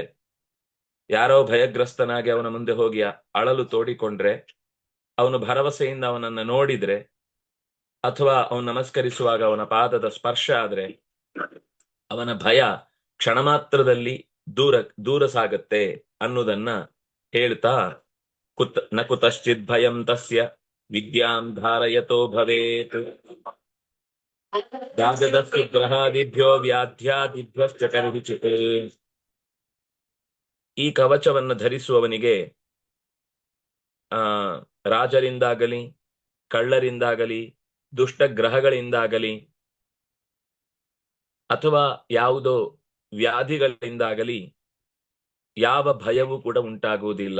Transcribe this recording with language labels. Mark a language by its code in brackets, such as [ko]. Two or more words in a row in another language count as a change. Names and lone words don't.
[kn] ಯಾರೋ ಭಯಗ್ರಸ್ತನಾಗಿ ಅವನ ಮುಂದೆ ಹೋಗಿ ಅಳಲು ತೋಡಿಕೊಂಡ್ರೆ, ಅವನು ಭರವಸೆಯಿಂದ ಅವನನ್ನು ನೋಡಿದ್ರೆ, ಅಥವಾ ಅವನು ನಮಸ್ಕರಿಸುವಾಗ ಅವನ ಪಾದದ ಸ್ಪರ್ಶ ಆದ್ರೆ ಅವನ ಭಯ ಕ್ಷಣ ಮಾತ್ರದಲ್ಲಿ ದೂರ ಸಾಗತ್ತೆ ಅನ್ನೋದನ್ನ ಹೇಳ್ತಾ, [sa] ನ ಕುತಶ್ಚಿತ್ ಭಯಂ ತಸ್ಯ ವಿದ್ಯಾಂ ಧಾರಯತೋ ಭವೇತ್ ರಾಜದಸ್ಸು ಗ್ರಹಾದಿಭ್ಯೋ ವ್ಯಾಧ್ಯಾದಿಭ್ಯಶ್ಚ ಕರ್ಹಿಚಿತ್. [kn] ಈ ಕವಚವನ್ನು ಧರಿಸುವವನಿಗೆ ರಾಜರಿಂದಾಗಲಿ, ಕಳ್ಳರಿಂದಾಗಲಿ, ದುಷ್ಟ ಗ್ರಹಗಳಿಂದಾಗಲಿ, ಅಥವಾ ಯಾವುದೋ ವ್ಯಾಧಿಗಳಿಂದಾಗಲಿ ಯಾವ ಭಯವೂ ಕೂಡ ಉಂಟಾಗುವುದಿಲ್ಲ.